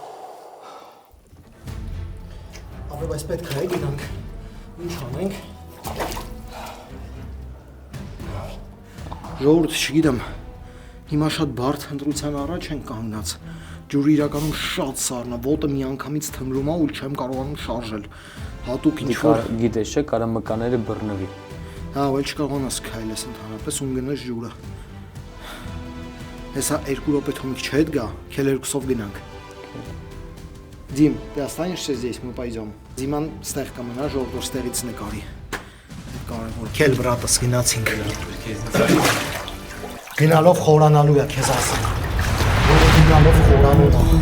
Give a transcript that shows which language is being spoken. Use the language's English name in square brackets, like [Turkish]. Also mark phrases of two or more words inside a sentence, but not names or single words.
[Armenian] Ապե բայց պետք է գնանք։ Ինչ անենք։ Ժողովուրդ, չգիտեմ, հիմա շատ բարդ ընտրության առաջ ենք կանգնած։ Ջուրը իրականում շատ սառն է, ոտը միանգամից թմրում է ու չեմ կարողանում շարժել։ Հատուկ ինչ-որ Գիտես չէ, կարա մկաները բռնվի։ Հա, էլ չկարողանաս քայլես ընդհանրապես ու գնաս ջուրը։ Հեսա 2 րոպե թողնք չհետ գա, քել 2-ով գնանք։ Դիմ, [Russian] ты останешься здесь, мы пойдем։ [Armenian] Դիման ստեղ կմնա, ժողովուրդ որ ստեղից նկարի։ Կարևոր քել բրատս գնացինք։ Գնալով խորանալու է քեզ ասեմ։ Գնալով խորանում է։